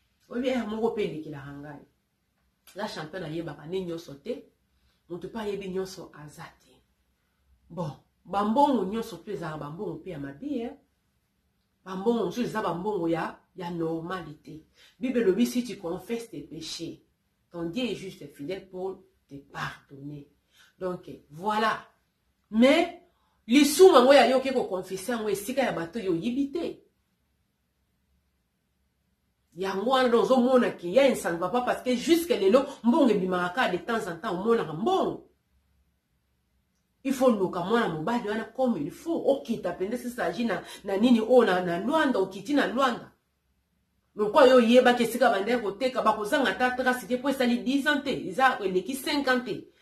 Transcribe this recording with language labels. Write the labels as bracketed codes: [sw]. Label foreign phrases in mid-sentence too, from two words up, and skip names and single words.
[ln] Oyebi, eh, moko pe elekelaka ngai. [fr] La championne [ln] ayebaka ne nyonso te. Moto pe ayebi nyonso aza te. Bon, bambongo nyonso pe ezalaka bambongo pe ya mabe, eh. Bambongo mosusu eza bambongo ya, ya normalité. Bible elobi, [fr] si tu confesses tes péchés, ton Dieu est juste et fidèle pour te pardonner. Donc, voilà. Mais, [ln] lisumu yango ya yo ke kokonfese yango esika ya bato yo oyibi te. Yango wana nde ozomona ke ya, [fr] ça ne va pas parce que jusque [ln] lelo, mbongo ebimaka kaka [fr] de temps en temps, [ln] omonaka mbongo. [fr] Il faut [ln] luka mwana mobali wana [fr] comme il faut. [ln] Okita pende se saji na, na nini o na, na Luanda, okiti na Luanda. Lokwa yo yeba ke sika bande koteka, bakozanga ta trace te, po esali [fr] dix ans [ln] te, eza eleki [fr] cinq ans [ln] te.